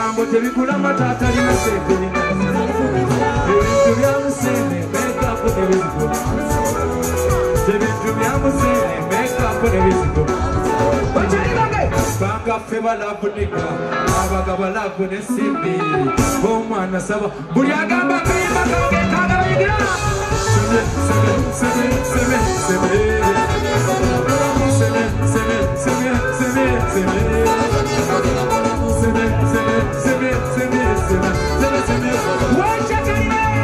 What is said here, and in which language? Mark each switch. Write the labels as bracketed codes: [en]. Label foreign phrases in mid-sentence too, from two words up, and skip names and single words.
[lg] tebigula matata alina sente ebintu bya musene mekapu n'ebizigo ebintu bya musene mekapu n'ebizigo banga ffe balavunika abaga balavu n'ensimbi omwana saba buli agamba kayimba kange kagabayigira sebe sebe sebe sebe sebe sebe sebe sebe sebe sebe sebe sebe sebe [sw] wacha kalime